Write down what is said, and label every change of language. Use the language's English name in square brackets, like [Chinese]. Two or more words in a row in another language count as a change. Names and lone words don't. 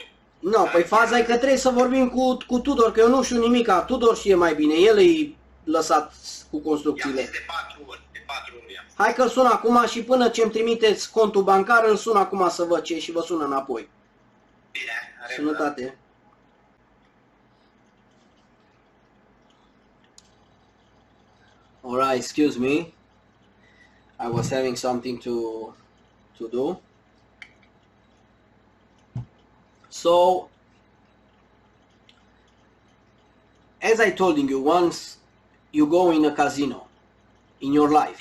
[Romanian] No, păi faza e că trebuie să vorbim cu Tudor, că eu nu știu nimica. Tudor știe mai bine, el e lăsat cu I-am construcțiile. zis de 4 ori, de 4 ori i-am zis. Hai că sun acum și până ce îmi trimiteți contul bancar, îl sun acum să văd ce și vă sună înapoi. Bine, în regulă. Sănătate. [English] Alright, excuse me. I was having something to do. So, as I told you, once you go in a casino in your life.